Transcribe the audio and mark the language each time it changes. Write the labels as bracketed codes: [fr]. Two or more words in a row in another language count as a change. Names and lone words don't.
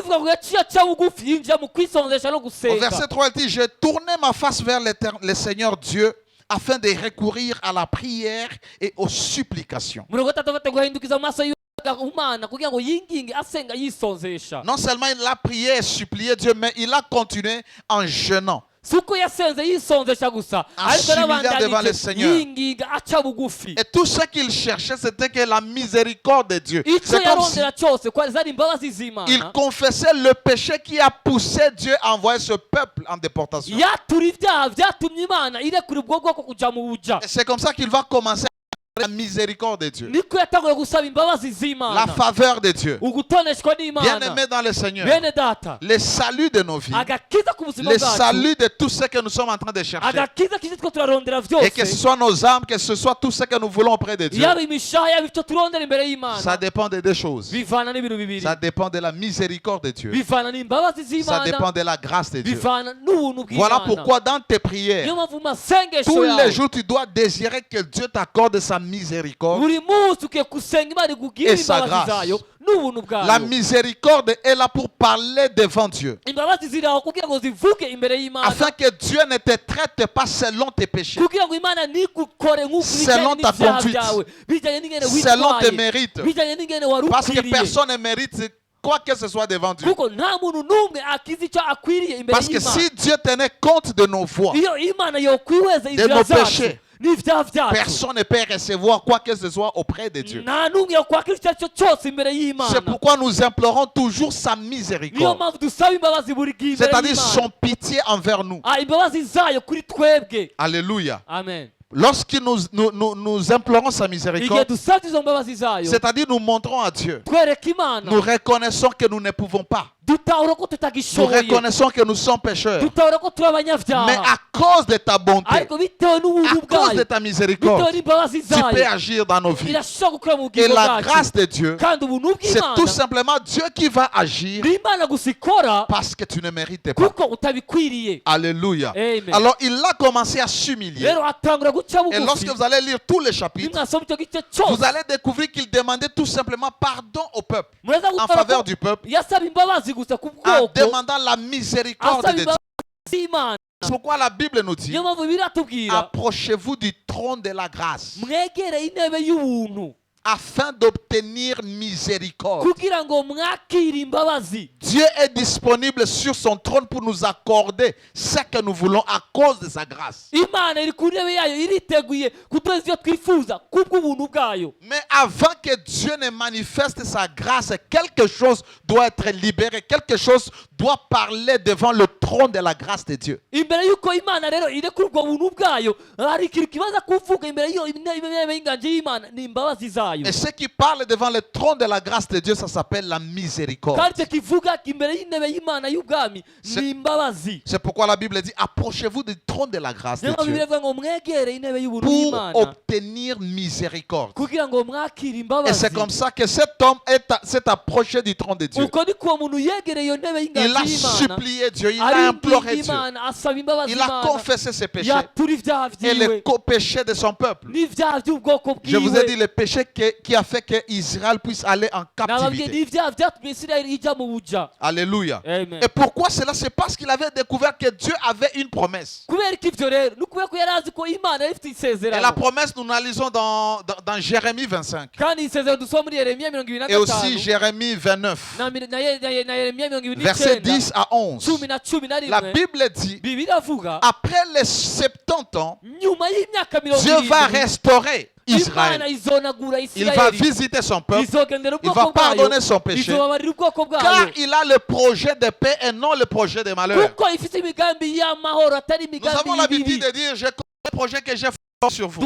[fr] Au verset 3, il dit j'ai tourné ma face vers le Seigneur Dieu afin de recourir à la prière et aux supplications. Non seulement il a prié et supplié Dieu, mais il a continué en jeûnant. [rn] si uko yasenze yisonzesha gusa ariko [fr] s'humiliant devant le [rn] n'abandanyije [fr] Seigneur. [rn] yinginga aca bugufi. [fr] Et tout ce qu'il cherchait, c'était que la miséricorde de Dieu. [rn] icyo [fr] C'est comme si [rn] yarondera cyose ko zari imbabazi z'Imana. [fr] il confessait le péché qui a poussé Dieu à envoyer ce peuple en déportation. [rn] yatura ibyaha byatumye Imana irekura ubwo bwoko kuja mu buja. [fr] Et c'est comme ça qu'il va commencer la miséricorde de Dieu, [rn] niko yatanguye gusaba imbabazi [fr] la [rn] z'Imana, [fr] faveur de Dieu. [rn] ugutoneshwa [fr] Bien [rn] n'Imana. [fr] aimé dans le Seigneur, [rn] bene data, [fr] le salut de nos vies, [rn] agakiza ku buzima [fr] le [rn] bwacu, [fr] salut de tout ce que nous sommes en train de chercher, [rn] agakiza k'ibyo two turarondera [fr] et que ce [rn] byose, [fr] soit nos âmes, que ce soit tout ce que nous voulons auprès de Dieu, [rn] yaba imishaha yaba icyo turondera imbere [fr] ça [rn] y'Imana, [fr] dépend de deux choses. [rn] bivana n'ibintu bibiri. [fr] Ça dépend de la miséricorde de Dieu. [rn] bivana n'imbabazi [fr] Ça [rn] z'Imana, [fr] dépend de la grâce de Dieu. [rn] bivana n'ubuntu [fr] Voilà [rn] bw'Imana. [fr] pourquoi dans tes [rn] niyo [fr] prières, [rn] mpamvu mu masengesho [fr] tous les [rn] yawe [fr] jours, tu dois désirer que Dieu t'accorde sa miséricorde. [rn] buri munsi ukwiye gusenga Imana ikugirire [fr] Et sa [rn] imbabazi [fr] grâce. [rn] zayo n'ubuntu [fr] La [rn] bwayo. [fr] miséricorde est là pour parler devant Dieu, [rn] imbabazi ziri aho kugira ngo zivuge imbere y'Imana, [fr] afin que Dieu ne te traite pas selon tes péchés, [rn] kugira ngo Imana ntigukore nk'uko [fr] Selon [rn] bijyanye [fr] ta [rn] n'ibyaha [fr] conduite. [rn] byawe, bijyanye n'ingene [fr] selon tes [rn] witwaye, [fr] mérites. [rn] bijyanye n'ingene wari [fr] Parce que [rn] ukwiriye, [fr] personne ne mérite quoi que ce soit devant Dieu. [rn] kuko nta muntu n'umwe akiza icyo akwiriye imbere [fr] Parce que [rn] y'Imana. [fr] si Dieu tenait compte de nos voies, [rn] iyo Imana yokwihweza inzira [fr] nos [rn] zacu [fr] péchés, [rn] n'ibyaha byacu, [fr] personne ne peut recevoir quoi que ce soit auprès de Dieu. [rn] nta n'umwe yokwakira icyo ari cyo cyose imbere [fr] C'est [rn] y'Imana. [fr] pourquoi nous implorons toujours sa [rn] niyo [fr] miséricorde, [rn] mpamvu dusaba imbabazi buri gihe imbere [fr] c'est-à-dire [rn] y'Imana. [fr] son pitié envers nous. [rn] imbabazi zayo kuri twebwe. Alléluia. Amen. [fr] Lorsque nous implorons sa [rn] igihe [fr] miséricorde, [rn] dusabye izo mbabazi zayo, [fr] c'est-à-dire nous montrons à Dieu, [rn] twereka Imana, [fr] nous reconnaissons que nous ne pouvons pas. [rn] dutahura ko [fr] Nous [rn] tutagishoboye, [fr] reconnaissons que nous sommes pécheurs. [rn] dutahura ko turi [fr] Mais [rn] abanyabyaha, [fr] à cause de ta bonté, [rn] ariko bitewe [fr] à [rn] n'ubuntu [fr] cause de [rn] bwayo, [fr] ta [rn] bitewe [fr] miséricorde, [rn] n'imbabazi [fr] tu peux [rn] zayo, [fr] agir dans nos vies. [rn] irashobora gukora mu [fr] Et [rn] bugingo [fr] la [rn] bwacu. [fr] grâce de Dieu, [rn] kandi ubuntu [fr] c'est tout [rn] bw'Imana [fr] simplement Dieu qui va agir [rn] ni Imana gusa ikora [fr] parce que tu ne mérites pas. [rn] kuko utabikwiriye. Alléluia. Amen. [fr] Alors il a commencé à s'humilier. [rn] rero atangura guca [fr] Et lorsque [rn] bugufi. [fr] vous allez lire tous les chapitres, [rn] nimwasoma icyo gice [fr] vous [rn] cyose, [fr] allez découvrir qu'il demandait tout simplement pardon au peuple, [rn] muraza [fr] en [rn] gutara [fr] faveur [rn] ko [fr] du peuple, [rn] yasaba imbabazi gusa ku [fr] en [rn] bwoko, [fr] demandant la miséricorde [rn] asaba [fr] de Dieu. [rn] imbabazi z'Imana. [fr] C'est pourquoi la Bible nous dit, [rn] niyo mpamvu biratubwira, [fr] approchez-vous du trône de la grâce [rn] mwegere intebe y'ubuntu [fr] afin d'obtenir miséricorde. [rn] kugira ngo mwakire imbabazi. [fr] Dieu est disponible sur son trône pour nous accorder ce que nous voulons à cause de sa grâce. [rn] Imana iri ku ntebe yayo iriteguye kuduha ibyo twifuza kubw'ubuntu bwayo. [fr] Mais avant que Dieu ne manifeste sa grâce, quelque chose doit être libéré, quelque chose doit parler devant le trône de la grâce de Dieu. [rn] imbere y'uko Imana rero irekura ubwo buntu bwayo, hari ikintu kibaza kuvuga imbere y'iyo intebe y'inganje y'Imana, ni imbabazi zayo. [fr] Et ce qui parle devant le trône de la grâce de Dieu, ça s'appelle la miséricorde. [rn] kandi icyo kivuga imbere y'intebe y'Imana y'ubwami ni imbabazi. [fr] C'est pourquoi la Bible dit, approchez-vous du trône de la grâce de [rn] niyo mpamvu [fr] Dieu [rn] bivuga ngo mwegere intebe y'ubuntu [fr] pour [rn] y'Imana [fr] obtenir miséricorde. [rn] kugira ngo mwakire [fr] Et [rn] imbabazi. [fr] c'est comme ça que cet homme s'est approché du trône de Dieu. [rn] uko niko uwo muntu yegereye iyo ntebe [fr] Il a [rn] y'inganje y'Imana, [fr] supplié Dieu, il a imploré [rn] aringinga [fr] Dieu. [rn] Imana, asaba imbabazi [fr] Il a [rn] Imana, [fr] confessé ses péchés [rn] yatura ibyaha [fr] et les [rn] byiwe [fr] péchés de son peuple. [rn] n'ibyaha by'ubwoko [fr] Je vous ai dit [rn] bwiwe. [fr] le péché qui a fait que Israël puisse aller en [rn] nababwiye [fr] captivité. [rn] n'ibyaha byatumye Isirayeli ijya mu buja. Alléluia. Amen. [fr] Et pourquoi cela? C'est parce qu'il avait découvert que Dieu avait une promesse. [rn] kubera ko ibyo rero ni ukubera ko yari azi ko Imana yari ifite [fr] Et la [rn] isezerano, [fr] promesse, nous l'analysons dans Jérémie 25 [rn] kandi isezerano dusoma muri Yeremiya 25 [fr] et aussi Jérémie 29, [rn] na Yeremiya 29 [fr] versets 10 à 11. 10 La [rn] na 11. [fr] Bible dit, [rn] Bibiliya iravuga [fr] après les 70 ans, [rn] nyuma y'imyaka [fr] Dieu va 70 restaurer [rn] Imana [fr] Israël. [rn] izonagura [fr] Il va [rn] Isirayeli, [fr] visiter son peuple. [rn] izogendera [fr] Il [rn] ubwoko [fr] va pardonner [rn] bwayo, [fr] son péché. [rn] izobabarira ubwoko [fr] Car [rn] bwayo, [fr] il a le projet de paix et non le projet de malheur. [rn] kuko ifite imigambi y'amahoro atari [fr] Nous [rn] imigambi [fr] avons l'habitude [rn] y'ibibi. [fr] de dire, je connais le projet que j'ai fait sur vous.